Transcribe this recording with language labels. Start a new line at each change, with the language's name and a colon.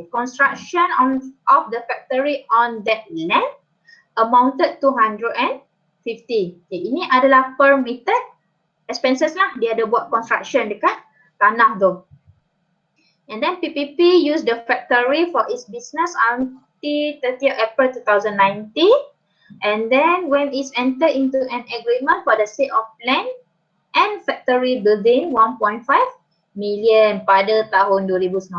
English: Okay, construction of the factory on that land amounted 250.
Malay: Okay, ini adalah permitted expenses lah. Dia ada buat construction dekat tanah tu.
English: And then PPP use the factory for its business until 30th April 2019. And then when it's entered into an agreement for the sale of land and factory building 1.5 million
Malay: pada tahun 2019.